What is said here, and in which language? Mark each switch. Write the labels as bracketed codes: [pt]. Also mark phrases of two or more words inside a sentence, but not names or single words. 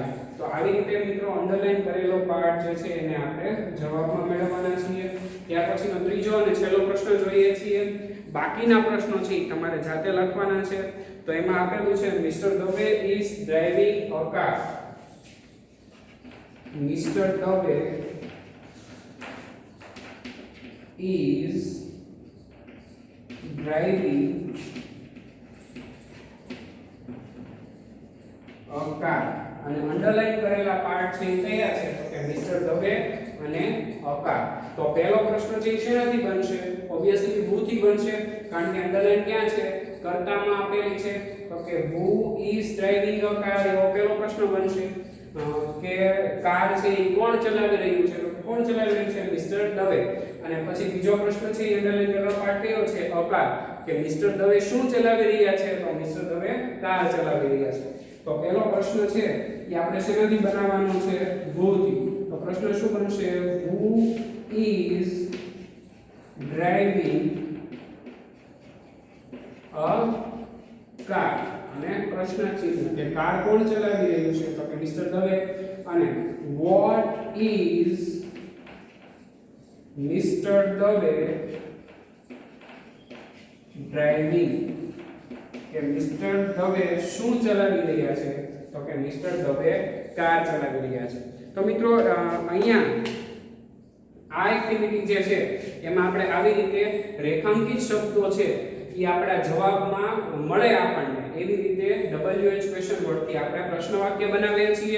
[gu] તો આવી રીતે મિત્રો અંડરલાઈન કરેલો પાર્ટ જે છે એને આપણે જવાબમાં મેળવવાના છીએ. ત્યાર પછીનો ત્રીજો અને છેલ્લો પ્રશ્ન જોઈએ છીએ. બાકીના પ્રશ્નો છે તમારે જાતે લખવાના છે. તો એમાં આપેલું છે [en] Mister Dave is driving a car. મિસ્ટર દવે is driving a car. [gu] અને અંડરલાઈન કરેલા પાર્ટ છે કયા છે? તો કે મિસ્ટર દવે અને [en] a car. [gu] તો પહેલો પ્રશ્ન છે શેનાથી બનશે? ઓબ્વિયસલી who થી બનશે, કારણ કે અંડરલાઈન ક્યાં છે? કર્તામાં આપેલી છે. તો કે [en] who is driving a car [gu] એવો પહેલો પ્રશ્ન બનશે. કે કાર છે એ કોણ ચલાવી રહ્યું છે? તો કોણ ચલાવી રહ્યું છે? મિસ્ટર દવે. અને પછી બીજો પ્રશ્ન છે એ અંડરલાઈન કરેલો પાર્ટ કયો છે? [en] a car. [gu] કે મિસ્ટર દવે શું ચલાવી રહ્યા છે? તો મિસ્ટર દવે કાર ચલાવી રહ્યા છે. તો પહેલો પ્રશ્ન છે એ આપણે શેનાથી બનાવવાનો છે? who થી. તો પ્રશ્ન શું બનશે? [en] who is driving a car. [gu] અને પ્રશ્ન ચિહ્ન કે કાર કોણ ચલાવી રહ્યું છે? તો કે મિસ્ટર દવે. અને [en] what is Mister Dave driving. [gu] કે મિસ્ટર દવે શું ચલાવી રહ્યા છે? તો કે મિસ્ટર દવે કાર ચલાવી રહ્યા છે. તો મિત્રો અહીંયા આ એક્ટિવિટી જે છે એમાં આપણે આવી રીતે રેખાંકિત શબ્દો છે એ આપણા જવાબમાં મળે આપણને એવી રીતે [en] WH question wordથી [gu] આપણે પ્રશ્ન વાક્ય બનાવીએ છીએ.